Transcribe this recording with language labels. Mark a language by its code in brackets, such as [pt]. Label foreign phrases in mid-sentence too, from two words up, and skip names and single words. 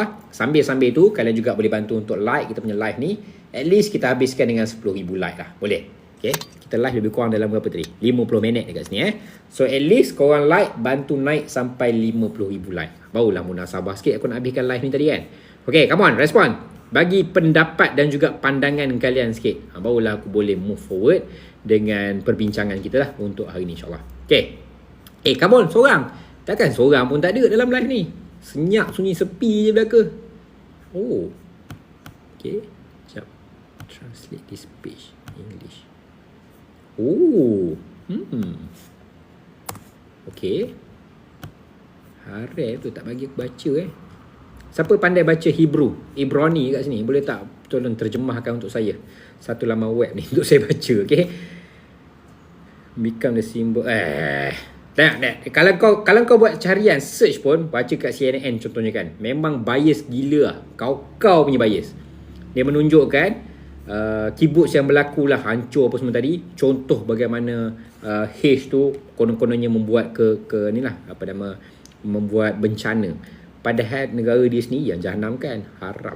[ms] Sambil-sambil tu kalian juga boleh bantu untuk like kita punya live ni. [en] At least [ms] kita habiskan dengan 10,000 like lah. Boleh? Okay. Kita live lebih kurang dalam berapa tadi? 50 minit dekat sini [en] So at least [ms] korang like, bantu naik sampai 50,000 like. Barulah munasabah sikit aku nak habiskan live ni tadi kan. [en] Okay, come on, [ms] respon. Bagi pendapat dan juga pandangan kalian sikit. Barulah aku boleh [en] move forward [ms] dengan perbincangan kita lah untuk hari ni insyaAllah. [en] Okay. Come on, [ms] seorang. Takkan seorang pun tak ada dalam live ni. Senyap, sunyi, sepi je belaka. Oh. Okay. Sekejap. [en] Translate this page English. Oh. Okay. [ms] Harap tu tak bagi aku baca Siapa pandai baca Hebrew, Ibrani kat sini? Boleh tak tolong terjemahkan untuk saya? Satu laman web ni untuk saya baca, okay? [en] Become the symbol. [ms] Kalau kau buat carian search pun, baca kat CNN contohnya kan, memang bias gila lah. Kau punya bias. Dia menunjukkan kibuts yang berlaku lah, hancur apa semua tadi. Contoh bagaimana H tu konon-kononnya membuat membuat bencana Padahal negara dia sendiri yang jahanam kan, haram.